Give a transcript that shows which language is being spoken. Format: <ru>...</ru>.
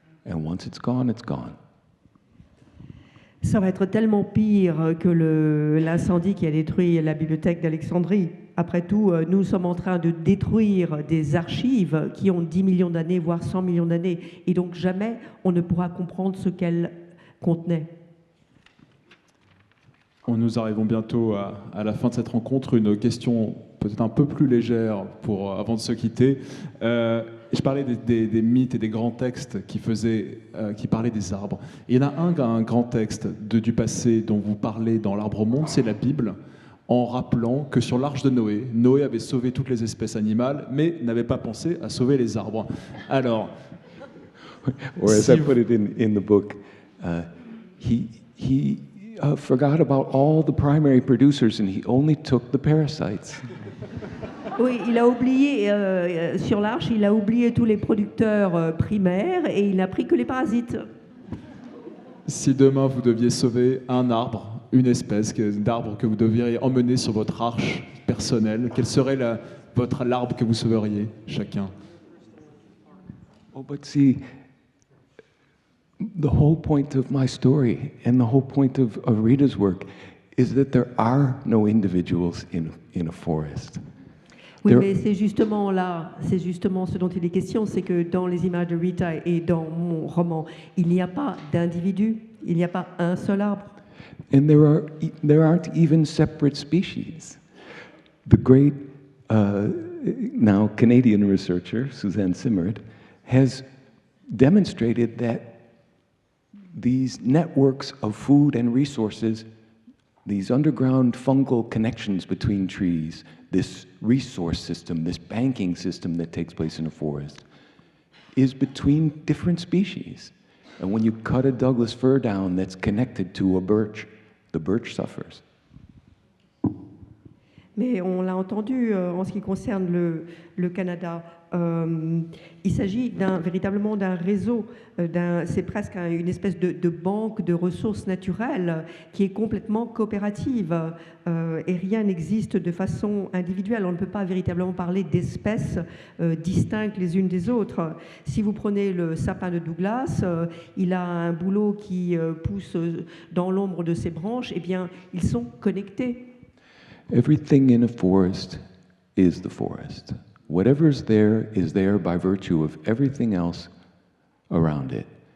<en>And once it's gone, it's gone.</en> <fr>Ça va être tellement pire que l'incendie qui a détruit la bibliothèque d'Alexandrie. Après tout, nous sommes en train de détruire des archives qui ont 10 millions d'années, voire 100 millions d'années, et donc jamais on ne pourra comprendre ce qu'elles contenaient. Nous arrivons bientôt à la fin de cette rencontre. Une question peut-être un peu plus légère avant de se quitter. Je parlais des mythes et des grands textes qui parlaient des arbres. Et il y en a un grand texte du passé dont vous parlez dans l'Arbre au monde, c'est la Bible, en rappelant que sur l'arche de Noé, Noé avait sauvé toutes les espèces animales, mais n'avait pas pensé à sauver les arbres. Alors,</fr> <en>or as I put it in the book, he forgot about all the primary producers and he only took the parasites.</en> <fr>Oui, il a oublié, sur l'arche, il a oublié tous les producteurs primaires et il n'a pris que les parasites. Si demain vous deviez sauver un arbre, une espèce d'arbre que vous devriez emmener sur votre arche personnelle, quel serait l'arbre que vous sauveriez chacun?</fr> <en>Oh, but see, the whole point of my story and the whole point of Rita's work is that there are no individuals in a forest.</en> <fr>Oui, mais c'est justement ce dont il est question, c'est que dans les images de Rita et dans mon roman, il n'y a pas d'individu, il n'y a pas un seul arbre.</fr> <en>And there aren't even separate species. The great, now Canadian researcher, Suzanne Simard, has demonstrated that these networks of food and resources, these underground fungal connections between trees, this resource system, this banking system that takes place in a forest, is between different species. And when you cut a Douglas fir down that's connected to a birch, the birch suffers.</en> <fr>Mais on l'a entendu en ce qui concerne le Canada. Il s'agit véritablement d'un réseau, c'est presque une espèce de banque de ressources naturelles qui est complètement coopérative et rien n'existe de façon individuelle. On ne peut pas véritablement parler d'espèces distinctes les unes des autres. Si vous prenez le sapin de Douglas, il a un bouleau qui pousse dans l'ombre de ses branches, eh bien, ils sont connectés.</fr> <en>Everything in a forest is the forest. Whatever's there is there by virtue of everything else around it.</en>